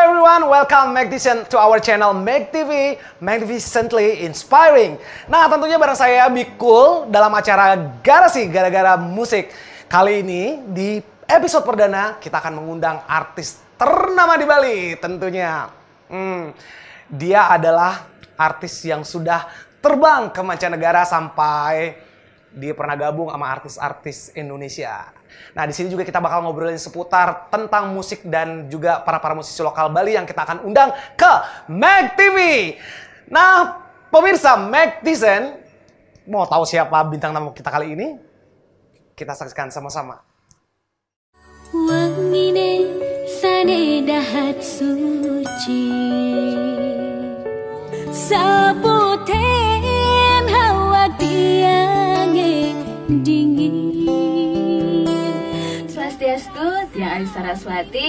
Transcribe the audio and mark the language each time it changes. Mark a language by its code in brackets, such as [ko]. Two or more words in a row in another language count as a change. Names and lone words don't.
[en] everyone, welcome Magdician to our channel Mag TV, Magnificently Inspiring. [id] Nah, tentunya bareng saya Bikul dalam acara Garasi Gara-Gara Musik. Kali ini di episode perdana kita akan mengundang artis ternama di Bali tentunya. Dia adalah artis yang sudah terbang ke mancanegara sampai dia pernah gabung sama artis-artis Indonesia. Nah, di sini juga kita bakal ngobrolin seputar tentang musik dan juga para musisi lokal Bali yang kita akan undang ke Mag TV. Nah, pemirsa Magdician, mau tahu siapa bintang tamu kita kali ini? Kita saksikan sama-sama. [ban] Wangine sane dahat suci Sabuten hawa tiange dingin Swastiastu, Tiang Ayu Saraswati.